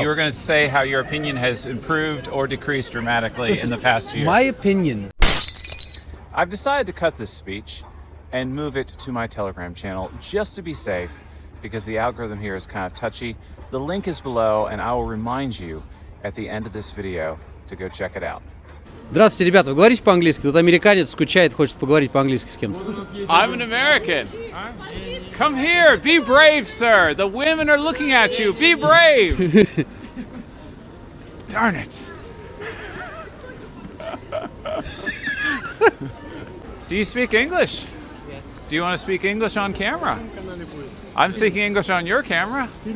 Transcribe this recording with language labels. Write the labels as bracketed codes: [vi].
[en] you were going to say how your opinion has improved or decreased dramatically in the past year. my opinion. I've decided to cut this speech and move it to my Telegram channel just to be safe, because the algorithm here is kind of touchy. The link is below, and I will remind you at the end of this video to go check it out. [ru] Здравствуйте, ребята, вы говорите по-английски? Тут американец скучает, хочет поговорить по-английски с кем-то. [en] I'm an American. Come here, be brave, sir. The women are looking at you. Be brave. Darn it. Do you speak English? Yes. Do you want to speak English on camera? I'm speaking English on your camera.